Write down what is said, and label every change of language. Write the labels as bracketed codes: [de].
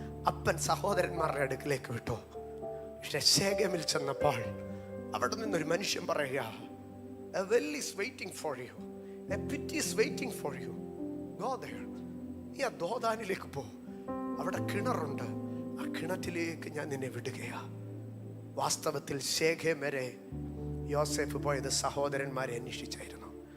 [ml] അപ്പൻ സഹോദരന്മാരുടെ അടുക്കിലേക്ക് വിട്ടു. പക്ഷെ ശേഖേമിൽ ചെന്നപ്പോൾ അവിടെ നിന്നൊരു മനുഷ്യൻ പറയുക, [en] a well is waiting for you, a pit is waiting for you, go there. [ml] നീ ആ ദോദാനിലേക്ക് പോ, അവിടെ കിണറുണ്ട്, ആ കിണറ്റിലേക്ക് ഞാൻ നിന്നെ വിടുകയാ. വാസ്തവത്തിൽ ശേഖേം വരെ യോസേഫ് പോയത് സഹോദരന്മാരെ അന്വേഷിച്ചായിരുന്നു.